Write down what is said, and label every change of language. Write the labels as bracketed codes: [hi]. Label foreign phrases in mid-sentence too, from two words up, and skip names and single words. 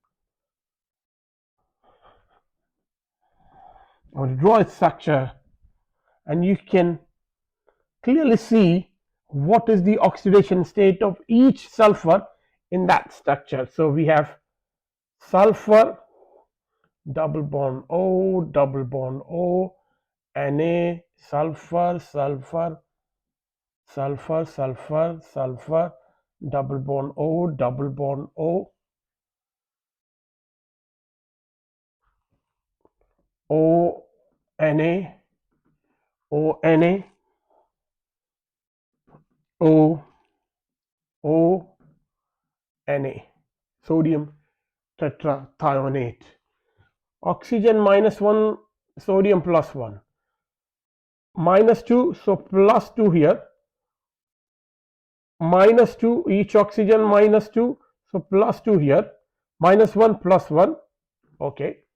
[en] I will draw a structure and you can clearly see what is the oxidation state of each sulfur in that structure. So we have sulfur, double bond O, Na, sulfur, double bond O, O, Na, O, Na, O, Na, sodium tetrathionate. oxygen minus 1, sodium plus 1, minus 2, so plus 2 here, minus 2, each oxygen minus 2, so plus 2 here, minus 1 plus 1, okay.